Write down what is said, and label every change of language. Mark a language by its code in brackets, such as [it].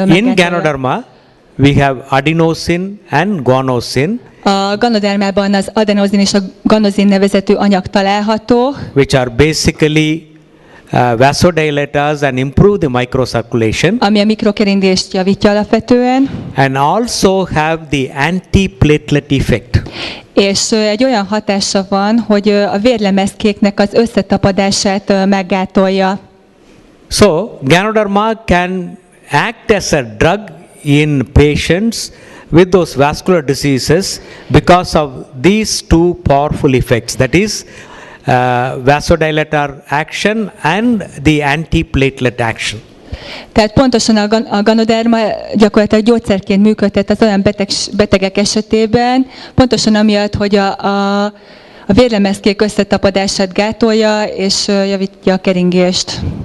[en] In Ganoderma, we have adenosine and guanosine, [hu] a Ganodermában az adenozin és a ganozin nevezetű anyag található, [en] which are basically vasodilators and improve the microcirculation, [hu] ami a mikrokeringést javítja alapvetően, [en] and also have the antiplatelet effect. [hu] és egy olyan hatása van, hogy a vérlemezkéknek az összetapadását meggátolja. [en] So, Ganoderma can act as a drug in patients with those vascular diseases because of these two powerful effects, that is vasodilator action and the antiplatelet action. [hu] Tehát pontosan a Ganoderma gyakorlatilag gyógyszerként működtet az olyan betegek esetében, pontosan amiatt, hogy a vérlemezkék összetapadását gátolja és javítja a keringést.